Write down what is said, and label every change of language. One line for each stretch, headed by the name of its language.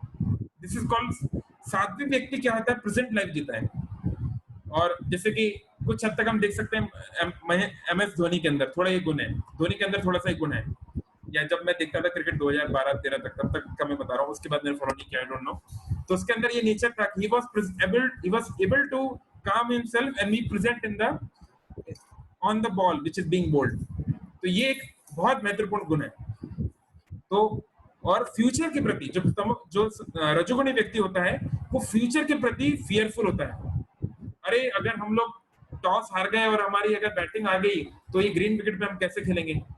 English: this is called
Hindi: सात्विक व्यक्ति क्या होता है, प्रेजेंट लाइफ जीता है. और जैसे कि कुछ हद तक हम देख सकते हैं MS धोनी के अंदर थोड़ा ये गुण है, धोनी के अंदर थोड़ा सा एक गुण है. या जब मैं देखता था क्रिकेट 2012-13 तक, तब तक का मैं बता रहा हूँ, उसके बाद मैंने फॉलो नहीं किया,
English: I don't know.
Hindi: तो उसके अंदर ये नेचर था कि
English: he was able to calm himself and be present in the on the ball which is being bowled.
Hindi: तो ये एक बहुत महत्वपूर्ण गुण है. तो और फ्यूचर के प्रति जो रजोगुणी व्यक्ति होता है वो फ्यूचर के प्रति फियरफुल होता है. अरे अगर हम लोग टॉस हार गए और हमारी अगर बैटिंग आ गई तो ये ग्रीन विकेट पे हम कैसे खेलेंगे.